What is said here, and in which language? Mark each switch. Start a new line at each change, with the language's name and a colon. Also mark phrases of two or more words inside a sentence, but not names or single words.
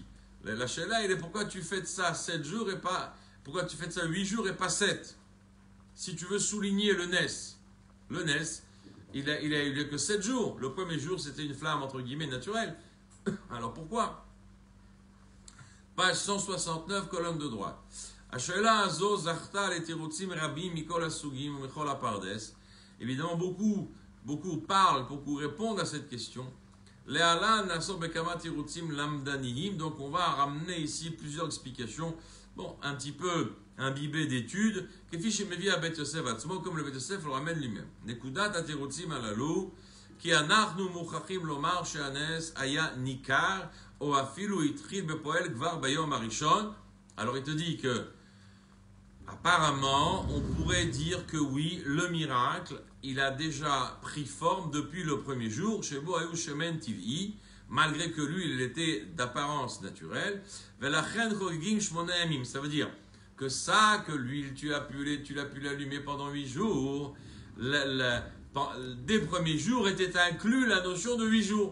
French: La sheila, elle est pourquoi tu fais de ça 7 jours et pas, pourquoi tu fais de ça 8 jours et pas 7. Si tu veux souligner le Nes, il a eu que 7 jours. Le premier jour, c'était une flamme entre guillemets naturelle. Alors pourquoi? Page 169, colonne de droite.
Hebrew: השאלה הזו זכתה לתירוצים רבים מכל הסוגים ומכל הפרדס.
French: Évidemment, beaucoup parlent, beaucoup répondent à cette question.
Hebrew: להלן נעסוק בכמה תירוצים למדניים.
French: Donc on va ramener ici plusieurs explications, bon, un petit peu imbibées d'études,
Hebrew: כפי שמביא הבית יוסף עצמו,
French: comme le בית יוסף le ramène lui-même.
Hebrew: נקודת התירוצים הללו, כי אנחנו מוכרחים לומר שהנס היה ניכר, או אפילו התחיל בפועל כבר ביום הראשון.
French: Alors il te dit que apparemment, on pourrait dire que oui, le miracle, il a déjà pris forme depuis le premier jour, chez Boaou
Hebrew: שמן טבעי,
French: malgré que lui, il était d'apparence naturelle. Ça veut dire que ça, que l'huile, tu l'as pu l'allumer pendant 8 jours, des premiers jours était inclus la notion de 8 jours.